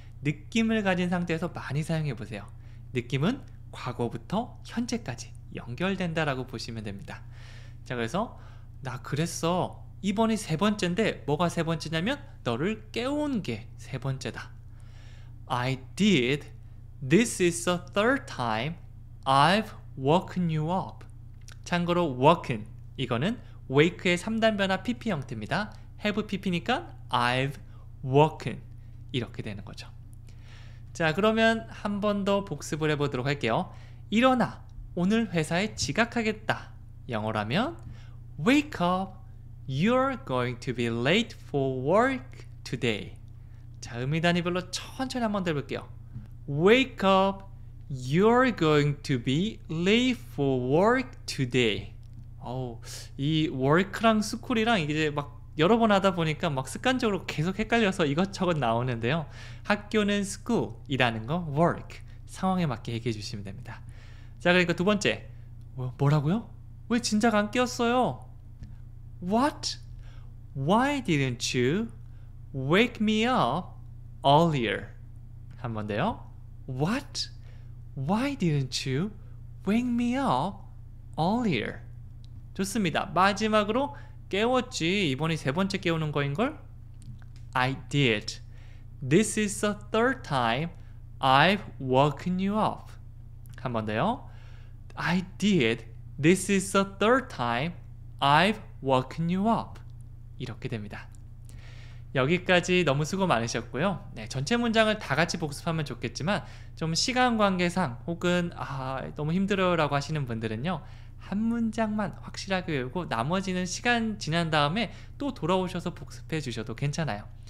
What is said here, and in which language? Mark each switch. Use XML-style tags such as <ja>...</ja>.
<ko>느낌을 가진 상태에서 많이 사용해 보세요. 느낌은 과거부터 현재까지 연결된다라고 보시면 됩니다. 자, 그래서 나 그랬어. 이번이 세 번째인데 뭐가 세 번째냐면 너를 깨운 게 세 번째다.</ko> <en>I did This is the third time I've woken you up.</en> <ko>참고로 woken 이거는 wake의 3단 변화 pp 형태입니다. have pp니까 I've woken 이렇게 되는 거죠. 자, 그러면 한 번 더 복습을 해보도록 할게요. 일어나, 오늘 회사에 지각하겠다. 영어라면</ko> <en>Wake up, you're going to be late for work today.</en> <ko>자, 음이단위별로 천천히 한 번 더 해볼게요.</ko> <en>Wake up, you're going to be late for work today.</en> <ko>이 work랑 school이랑 이제 막 여러 번 하다 보니까 막 습관적으로 계속 헷갈려서 이것저것 나오는데요. 학교는 school이라는 거 work, 상황에 맞게 얘기해 주시면 됩니다. 자, 그러니까 두 번째, 뭐라고요? 왜 진작 안 깨웠어요? What?</ko> <en>Why didn't you wake me up earlier?</en> <ko>한 번 더요. What?</ko> <en>Why didn't you wake me up earlier?</en> <ko>좋습니다. 마지막으로 깨웠지. 이번이 세 번째 깨우는 거인걸?</ko> <en>I did. This is the third time I've woken you up.</en> <ko>한 번 더요.</ko> <en>I did. This is the third time I've woken you up.</en> <ko>이렇게 됩니다. 여기까지 너무 수고 많으셨고요. 네, 전체 문장을 다 같이 복습하면 좋겠지만 좀 시간 관계상 혹은 너무 힘들어요 라고 하시는 분들은요. 한 문장만 확실하게 외우고 나머지는 시간 지난 다음에 또 돌아오셔서 복습해 주셔도 괜찮아요.</ko>